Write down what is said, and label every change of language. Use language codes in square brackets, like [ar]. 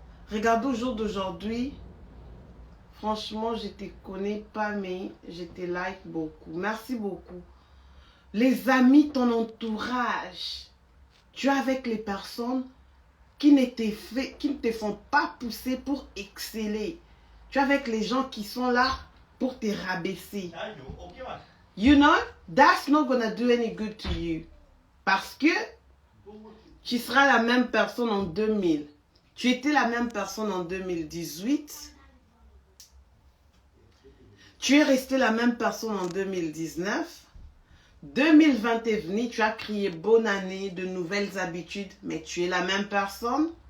[fr] Regarde au jour d'aujourd'hui. Franchement, je te connais pas, mais je te like beaucoup. Merci beaucoup. Les amis, ton entourage. Tu es avec les personnes qui ne te font pas pousser pour exceller. Tu es avec les gens qui sont là pour te rabaisser. [en] You know, that's not gonna do any good to you. [fr] Parce que tu seras la même personne en 2000. Tu étais la même personne en 2018. Tu es resté la même personne en 2019. 2020 est venu, tu as crié bonne année, de nouvelles habitudes, mais tu es la même personne.